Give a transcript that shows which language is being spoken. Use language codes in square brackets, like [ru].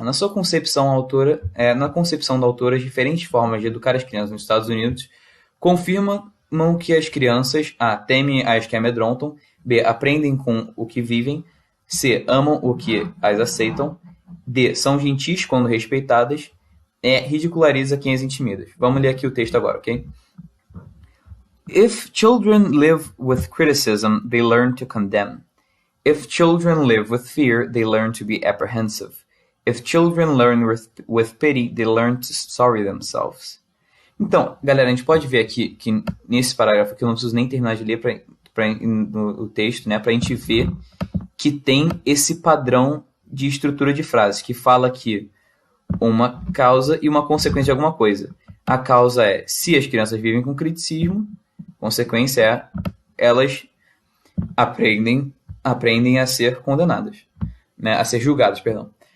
[pt] Na concepção da autora, as diferentes formas de educar as crianças nos Estados Unidos confirmam que as crianças A. temem as que amedrontam, B. aprendem com o que vivem, C. amam o que as aceitam, D. são gentis quando respeitadas, E. ridiculariza quem as intimida. Vamos ler aqui o texto agora, ok? [en] If children live with criticism, they learn to condemn. If children live with fear, they learn to be apprehensive. If children learn with pity, they learn to sorry themselves. [pt] Então, galera, a gente pode ver aqui que nesse parágrafo aqui eu não preciso nem terminar de ler o texto, né, para a gente ver que tem esse padrão de estrutura de frase, que fala que uma causa e uma consequência de alguma coisa. A causa é se as crianças vivem com criticismo, consequência é elas aprendem a ser condenadas, né, a ser julgadas, perdão.